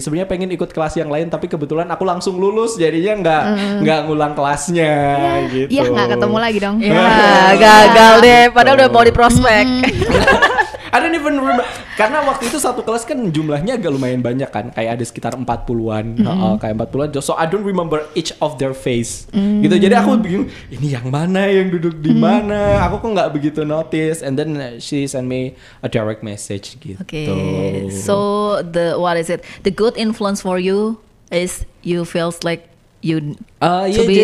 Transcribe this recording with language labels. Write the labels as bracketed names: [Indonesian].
[Indonesian] Sebenarnya pengen ikut kelas yang lain, tapi kebetulan aku langsung lulus, jadinya nggak ngulang kelasnya gitu. Iya, nggak ketemu lagi dong. Ya, gagal deh. Padahal udah mau di prospek. [English] I don't even remember. [Indonesian] Karena waktu itu satu kelas kan jumlahnya agak lumayan banyak kan, kayak ada sekitar 40-an, kayak 40-an. [English] So I don't remember each of their face. [Indonesian] Gitu. Jadi aku bingung, ini yang mana yang duduk di mana? Aku kok nggak begitu notice. [English] And then she sent me a direct message [Indonesian] gitu. [English] Okay. So the the good influence for you is you feels like you to be